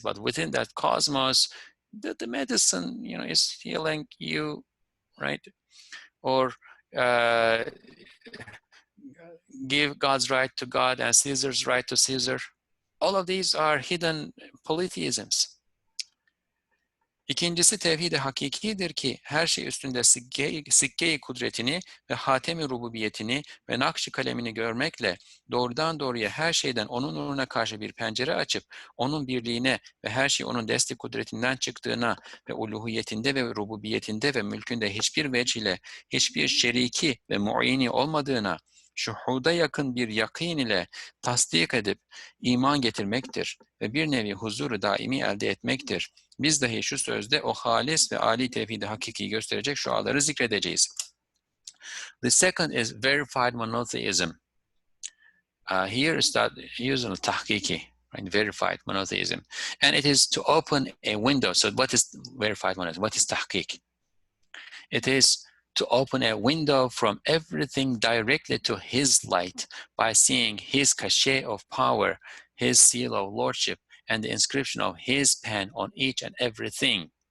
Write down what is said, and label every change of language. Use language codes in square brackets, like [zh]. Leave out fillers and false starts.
[en] But within that cosmos, the medicine, is healing you, right? Or give God's right to God and Caesar's right to Caesar. All of these are hidden polytheisms. [tr] İkincisi tevhid-i hakikidir ki her şey üstünde sikke-i kudretini ve hatem-i rububiyetini ve nakş-ı kalemini görmekle doğrudan doğruya her şeyden onun nuruna karşı bir pencere açıp onun birliğine ve her şey onun desti kudretinden çıktığına ve uluhiyetinde ve rububiyetinde ve mülkünde hiçbir vecih ile hiçbir şeriki ve mu'ini olmadığına şuhuda yakın bir yakîn ile tasdik edip iman getirmektir ve bir nevi huzuru daimi elde etmektir. Biz dahi şu sözde o halis ve âli tevhid-i hakiki gösterecek şuaları zikredeceğiz. [en] The second is verified monotheism. Here is that using tahkiki, right? Verified monotheism. And it is to open a window. So what is verified monotheism? What is tahkik? It is to open a window from everything directly to his light by seeing his cachet of power, his seal of lordship, and the inscription of his pen on each and everything.